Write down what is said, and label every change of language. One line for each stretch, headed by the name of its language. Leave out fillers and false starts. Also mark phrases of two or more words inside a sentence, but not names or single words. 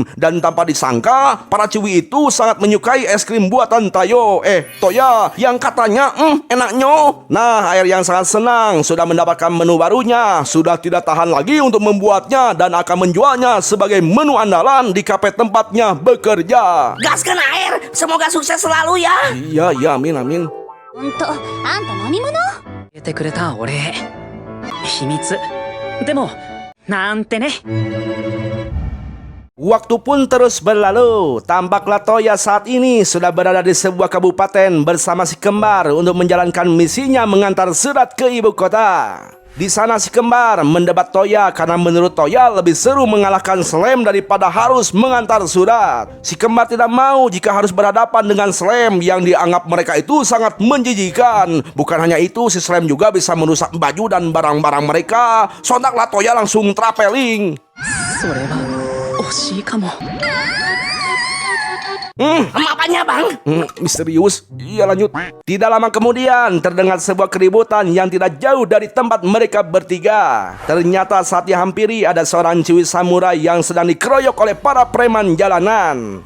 Indonesian: Dan tanpa disangka, para ciwi itu sangat menyukai es krim buatan Toya yang katanya enaknya. Nah, air yang sangat senang sudah mendapatkan menu barunya, sudah tidak tahan lagi untuk membuatnya dan akan menjualnya sebagai menu andalan di kafe tempatnya bekerja. Gaskan air, semoga sukses selalu ya. Iya, amin.
Japanese: ほんと、あんた何者？教えてくれたお礼。秘密。でも、なんてね。
Indonesian: Waktu pun terus berlalu. Tampaklah Toya saat ini sudah berada di sebuah kabupaten bersama si kembar untuk menjalankan misinya mengantar surat ke ibu kota. Di sana si kembar mendebat Toya karena menurut Toya lebih seru mengalahkan Slam daripada harus mengantar surat. Si kembar tidak mau jika harus berhadapan dengan Slam yang dianggap mereka itu sangat menjijikan. Bukan hanya itu, si Slam juga bisa merusak baju dan barang-barang mereka. Sontaklah Toya langsung traveling.
Japanese: それは惜しいかも。
Indonesian: Apanya bang? Misterius. Iya, lanjut. Tidak lama kemudian terdengar sebuah keributan yang tidak jauh dari tempat mereka bertiga. Ternyata saat dihampiri ada seorang ciwi samurai yang sedang dikeroyok oleh para preman jalanan.